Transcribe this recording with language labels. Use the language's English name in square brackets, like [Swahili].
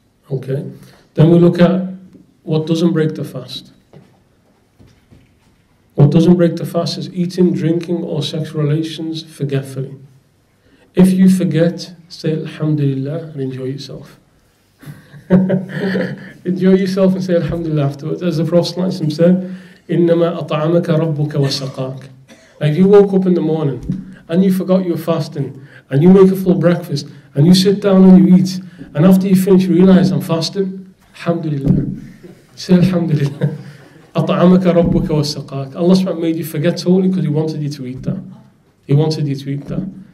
[English] Okay. Then we look at what doesn't break the fast. What doesn't break the fast is eating, drinking, or sexual relations forgetfully. If you forget, say Alhamdulillah and enjoy yourself. Enjoy yourself and say Alhamdulillah afterwards. As the Prophet ﷺ said, [Arabic] إِنَّمَا أَطْعَمَكَ رَبُّكَ وَسَقَاكَ. [English] Like if you woke up in the morning and you forgot you were fasting, and you make a full breakfast, and you sit down and you eat, and after you finish you realize I'm fasting, Alhamdulillah. Say Alhamdulillah. [Arabic] أَطْعَمَكَ رَبُّكَ وَسَقَاكَ. [English] Allah subhanahu made you forget totally because He wanted you to eat that. He wanted you to eat that.